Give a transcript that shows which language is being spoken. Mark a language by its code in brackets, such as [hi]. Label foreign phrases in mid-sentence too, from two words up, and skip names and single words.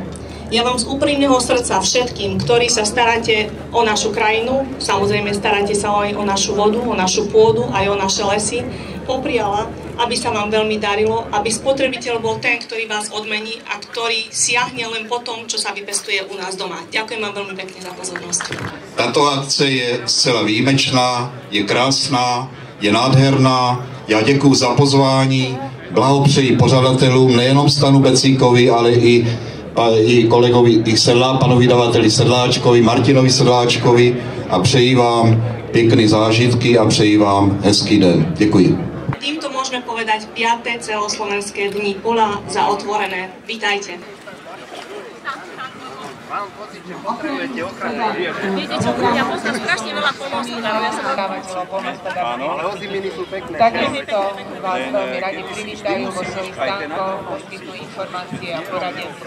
[sk] Ja vám z úprimného srdca všetkým, ktorí sa staráte o našu krajinu, samozrejme staráte sa aj o našu vodu, o našu pôdu, aj o naše lesy, popriala, aby sa vám veľmi darilo, aby spotrebiteľ bol ten, ktorý vás odmení a ktorý siahne len po tom, čo sa vypestuje u nás doma. Ďakujem vám veľmi pekne za pozornosť. [cs] Tato akce je zcela výjimečná, je krásná, je nádherná. Já děkuji za pozvání, blahopřeji pořadatelům, nejenom Stanu Becíkovi, ale i kolegovi, panu vydavateli Sedláčkovi, Martinovi Sedláčkovi a přeji vám pěkné zážitky a přeji vám hezký den. Děkuji. [sk] Týmto môžeme povedať 5. celoslovenské dni pola za otvorené. Vítajte. Mám pocit, že potrebujete ochranu. Viete čo, ja poznám strašne veľa poľnohospodárov, ja som dodávateľov poľnohospodárov. Áno, ale oziminy sú pekné. Takisto vás veľmi radi privítajú vo svojich stánkoch, poskytnú informácie a poradenstvo.